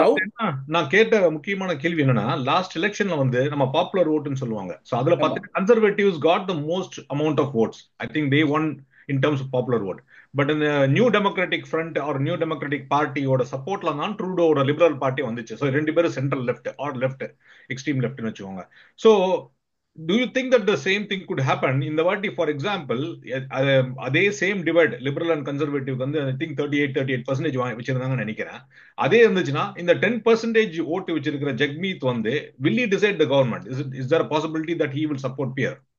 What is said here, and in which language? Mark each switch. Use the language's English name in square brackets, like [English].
[Tamil] அதாவது என்ன, நான் கேட்ட முக்கியமான கேள்வி என்னன்னா, லாஸ்ட் எலெக்ஷன்ல வந்து நம்ம பாப்புலர் ஓட்டுன்னு சொல்லுவாங்க. சோ அதுல ஆமா. [English] பார்த்துட்டு conservatives got the most amount of votes. I think they won in terms of popular vote. [Tamil] But இந்த new democratic front R new democratic பார்ட்டியோட சப்போர்ட்ல தான் ட்ரூடோட லிபரல் பார்ட்டி வந்துச்சு. ஸோ ரெண்டு பேரும் central left are left, extreme லெஃப்ட்னு வச்சுக்கோங்க. [English] so do you think that the same thing could happen [Tamil] இந்த வாட்டி? For example, அதே same divide liberal and conservative வந்து I think 38% வச்சிருந்தாங்கன்னு நினைக்கிறேன். அதே இருந்துச்சுன்னா இந்த 10% ஓட்டு வச்சிருக்கிற ஜக்மீத் வந்து [English] will he decide the government? Is there a possibility that he will support Pierre?